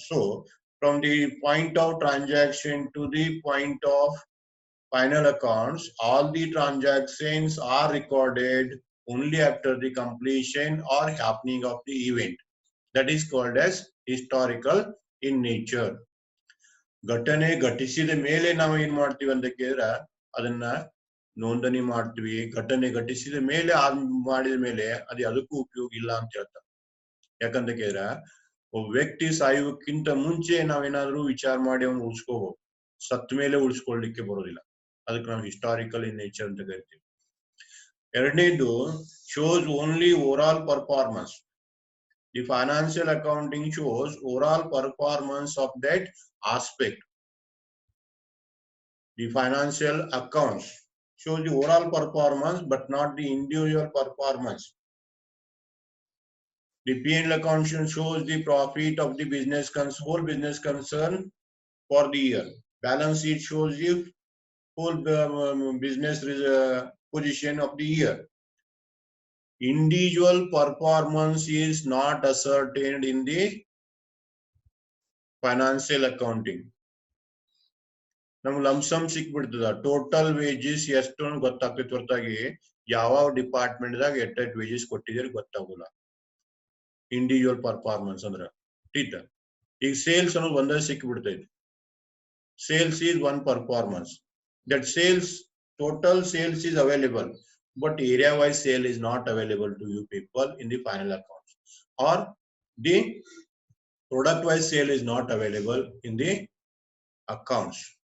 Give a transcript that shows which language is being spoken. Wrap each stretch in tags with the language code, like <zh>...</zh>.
<en>So from the point of transaction to the point of final accounts, all the transactions are recorded only after the completion or happening of the event. That is called as historical in nature.</en> <kn>ಘಟನೆ ಘಟಿಸಿದ ಮೇಲೆ ನಾವು ಏನ್ ಮಾಡ್ತೀವಿ ಅಂತ ಕೇಳಿದ್ರೆ ಅದನ್ನ ನೋಂದಣಿ ಮಾಡ್ತೀವಿ. ಘಟನೆ ಘಟಿಸಿದ ಮೇಲೆ ಮಾಡಿದ ಮೇಲೆ ಅದು ಅದಕ್ಕೂ ಉಪಯೋಗ ಇಲ್ಲ ಅಂತ ಹೇಳ್ತಾರೆ. ಯಾಕಂತ ಕೇಳಿದ್ರೆ ಒಬ್ಬ ವ್ಯಕ್ತಿ ಸಾಯುವಕ್ಕಿಂತ ಮುಂಚೆ ನಾವೇನಾದ್ರೂ ವಿಚಾರ ಮಾಡಿ ಅವ್ನು ಉಳಿಸ್ಕೋಬಹುದು, ಸತ್ತ ಮೇಲೆ ಉಳಿಸ್ಕೊಳ್ಲಿಕ್ಕೆ ಬರೋದಿಲ್ಲ. ಅದಕ್ಕೆ ನಾವು</kn> <en>historical in nature</en> <kn>ಅಂತ ಕರಿತೀವಿ. ಎರಡನೇದು</kn> <en>Shows only overall performance. The financial accounting shows overall performance of that aspect. The financial accounts shows the overall performance but not the individual performance. The P&L account shows the profit of the whole business concern for the year. Balance sheet shows the whole business position of the year. Individual performance is not ascertained in the financial accounting.</en> <kn>ನಮ್ಗೆ lump sum ಸಿಕ್ಬಿಡ್ತದ, total wages ಎಷ್ಟು ಗೊತ್ತಾಗ್ತೈತಿ ಹೊರತಾಗಿ ಯಾವ department ದಾಗ ಎಷ್ಟೆಷ್ಟು wages ಕೊಟ್ಟಿದ್ದೀರಿ ಗೊತ್ತಾಗಲ್ಲ. Individual performance ಅಂದ್ರ theta ಈಗ ಸೇಲ್ಸ್ ಅನ್ನೋದು ಒಂದೇ ಸಿಕ್ಕಿಬಿಡ್ತೈತಿ.</kn> <en>Sales is one performance. That sales, total sales is available, but area-wise sale is not available to you people in the final accounts, or the product-wise sale is not available in the accounts.</en>